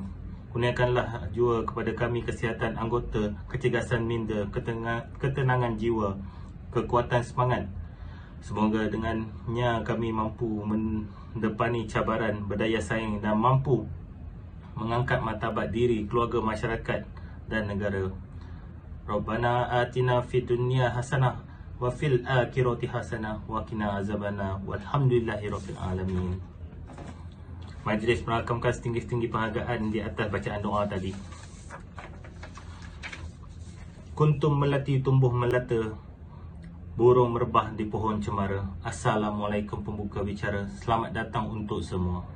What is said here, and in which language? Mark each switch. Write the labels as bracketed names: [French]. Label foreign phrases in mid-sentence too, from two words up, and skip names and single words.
[Malay] Kurniakanlah jua kepada kami kesihatan anggota, kecergasan minda, ketenangan jiwa, kekuatan semangat. Semoga dengannya kami mampu mendepani cabaran, berdaya saing dan mampu mengangkat martabat diri, keluarga, masyarakat dan negara. [Arabic] ربنا آتنا في الدنيا حسنة وفي الآخرة حسنة وقنا عذاب النار. والحمد لله رب العالمين. [Malay] Majlis merakamkan setinggi-tinggi penghargaan di atas bacaan doa tadi. Kuntum melati tumbuh melata, burung merebah di pohon cemara. Assalamualaikum pembuka bicara. Selamat datang untuk semua.